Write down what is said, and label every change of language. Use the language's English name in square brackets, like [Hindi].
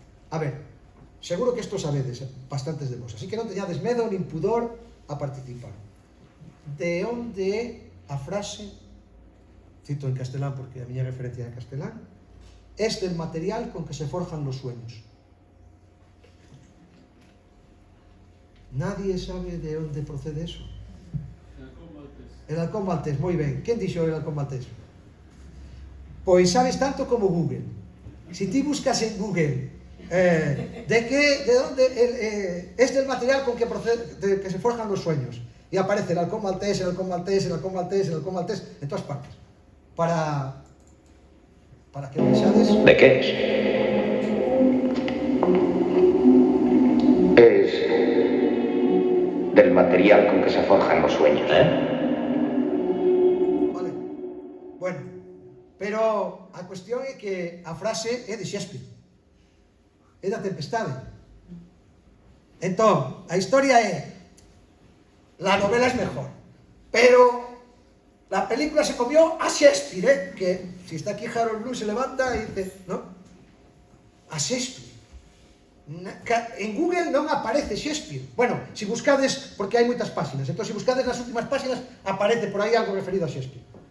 [Galician] A ver, seguro que isto sabedes bastantes de vos, así que non teñades medo nin pudor a participar. De onde é a frase, cito en castelán porque a miña referencia é en castelán, [Spanish] es del material con que se forjan los sueños. [Galician] Nadie sabe de onde procede eso. El halcón maltés, moi ben. Quen dixo el halcón maltés? Pois sabes tanto como Google. Si ti buscas en Google de onde es [Spanish] del material con que procede, que se forjan los sueños, [Galician] e aparece el halcón maltés, el halcón maltés, el halcón maltés, el halcón maltés, en todas partes. Para que pensades... [Spanish] ¿De qué es? Es del material con que se forjan los sueños. [Galician] Vale. Bueno, pero a cuestión é que a frase é de Shakespeare. É da Tempestade. Entón, a historia é... [Spanish] La novela es mejor, pero la película se comió a Shakespeare, que si está aquí Harold Bloom se levanta y dice, ¿no? [Galician] A Shakespeare. En Google non aparece Shakespeare. Bueno, si buscades, porque hai moitas páxinas, entón, si buscades nas últimas páxinas, aparece por aí algo referido a Shakespeare.